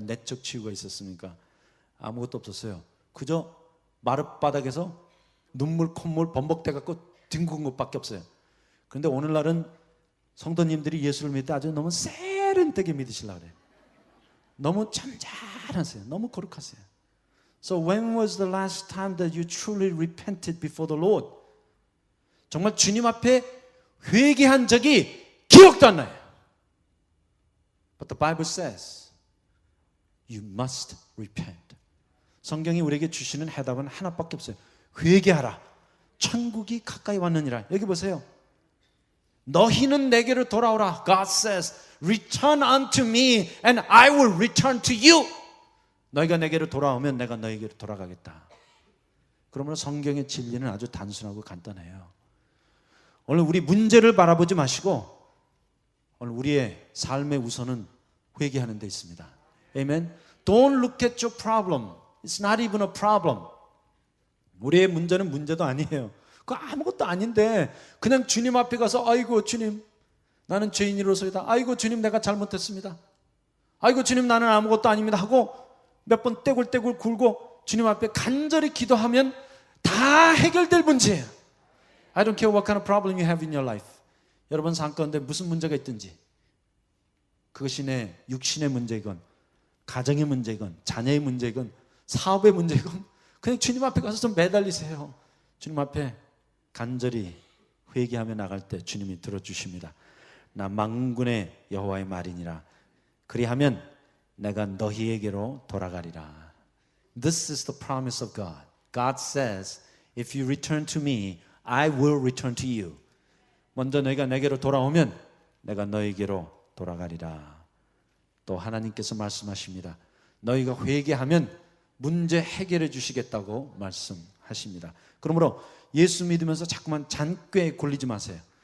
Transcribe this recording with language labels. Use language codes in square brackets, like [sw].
[ko] 내적 치유가 있었습니까? 아무것도 없었어요. 그저 마룻바닥에서 눈물 콧물 범벅대 갖고 뒹군 것밖에 없어요. 그런데 오늘날은 성도님들이 예수를 믿을 때 아주 너무 세련되게 믿으시려고 그래요. 너무 점잖으세요. 너무 거룩하세요. [en] So when was the last time that you truly repented before the Lord? [ko] 정말 주님 앞에 회개한 적이 기억도 안 나요. [en] But the Bible says you must repent. [ko] 성경이 우리에게 주시는 해답은 하나밖에 없어요. 회개하라. 천국이 가까이 왔느니라. 여기 보세요. 너희는 내게로 돌아오라. [en] God says, return unto me and I will return to you. [ko] 너희가 내게로 돌아오면 내가 너희에게로 돌아가겠다. 그러므로 성경의 진리는 아주 단순하고 간단해요. 오늘 우리 문제를 바라보지 마시고 오늘 우리의 삶의 우선은 회개하는 데 있습니다. [en] Amen. Don't look at your problem. It's not even a problem. [ko] 우리의 문제는 문제도 아니에요. 그거 아무것도 아닌데 그냥 주님 앞에 가서 아이고 주님 나는 죄인으로서이다. 아이고 주님 내가 잘못했습니다. 아이고 주님 나는 아무것도 아닙니다 하고 몇 번 떼굴떼굴 굴고 주님 앞에 간절히 기도하면 다 해결될 문제예요. [en] I don't care what kind of problem you have in your life. [ko] 여러분 삶 가운데 무슨 문제가 있든지 그것이 내 육신의 문제이건 가정의 문제이건 자녀의 문제이건 사업의 문제이건 그냥 주님 앞에 가서 좀 매달리세요. 주님 앞에 간절히 회개하며 나갈 때 주님이 들어주십니다. 나 만군의 여호와의 말이니라. 그리하면 내가 너희에게로 돌아가리라. [en] This is the promise of God. God says, if you return to me, I will return to you. [ko] 먼저 너희가 내게로 돌아오면 내가 너희에게로 돌아가리라. 또 하나님께서 말씀하십니다. 너희가 회개하면 문제 해결해 주시겠다고 말씀하십니다. 그러므로 예수 믿으면서 자꾸만 잔꾀에 굴리지 마세요.